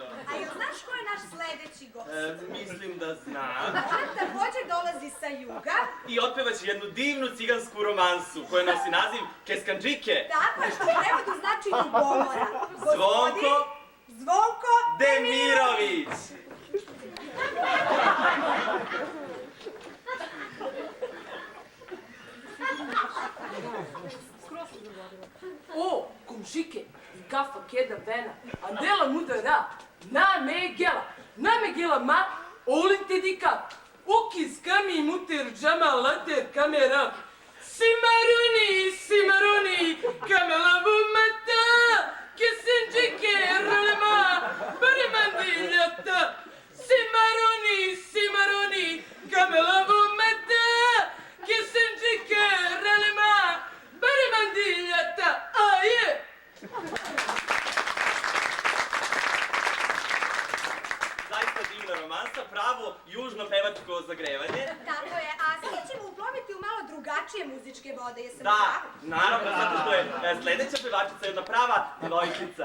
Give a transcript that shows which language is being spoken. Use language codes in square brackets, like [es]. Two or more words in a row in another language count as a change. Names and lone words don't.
[sr] A jel znaš ko je naš sledeći gost? Mislim da znam. Ona također dolazi sa juga. I otpevaće jednu divnu cigansku romansu koja nosi naziv Českandžike. Tako je, što u prevodu znači ljubomora. Zvonko Demirović! [rom] O, komšike, kafa keda vena, a dela mudara, na megela ma, olin te dika, ukis kami muter džama later kamera, simaruni, kamela vumata, kesinčike rulema, barimandiljata, simaruni, kamela vumata, kesinčike rulema, barimandiljata, a je! [sr] Zaista divna romansa, pravo južno pevačko zagrevanje. Tako je, a sad ćemo uploviti u malo drugačije muzičke vode, jesam Da, prava? naravno, zato što je sledeća pevačica jedna prava devojčica.